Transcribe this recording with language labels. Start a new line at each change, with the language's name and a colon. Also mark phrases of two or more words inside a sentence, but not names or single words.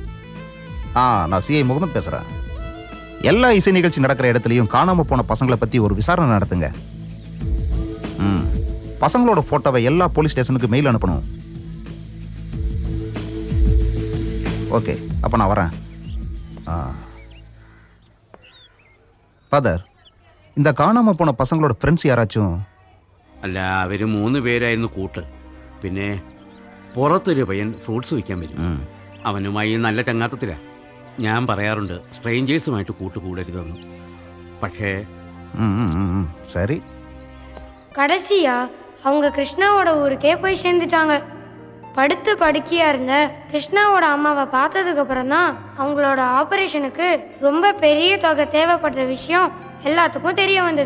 Tamil: நான் சிஐ முகமது பேசுறேன். எல்லா இசை நிகழ்ச்சி நடக்கிற இடத்துலையும் காணாம போன பசங்களை பத்தி ஒரு விசாரணை நடத்துங்க. பசங்களோட போட்டோவை எல்லா போலீஸ் ஸ்டேஷனுக்கு மெயில் அனுப்பணும். ஓகே, அப்ப நான் வரேன். ഫാദർ, இந்த காணாம போன பசங்களோட ஃப்ரெண்ட்ஸ் யாராச்சும்?
Malayalam: അല്ല, അവർ 3 പേരായിരുന്നു കൂട്ട്. പിന്നെ പുറത്തൊരു പയ്യൻ ഫ്രൂട്ട്സ് വിൽക്കാൻ വരും. അവനുമായി നല്ല ചങ്ങാത്തത്തിലാണ്. ഞാൻ പറയാറുണ്ട് സ്ട്രേഞ്ചേഴ്സുമായിട്ട് കൂട്ടുകൂടരുതെന്ന്. പക്ഷേ
Tamil: சரி. கடைசியா அவங்க கிருஷ்ணாவோட ஊருக்கே போய் சேர்ந்துட்டாங்க. படுத்து படுக்கையா இருந்த கிருஷ்ணாவோட அம்மாவை பார்த்ததுக்கு அப்புறம் தான் அவங்களோட ஆபரேஷனுக்கு ரொம்ப பெரிய தொகை தேவைப்படுற விஷயம் எல்லாத்துக்கும் தெரிய வந்தது.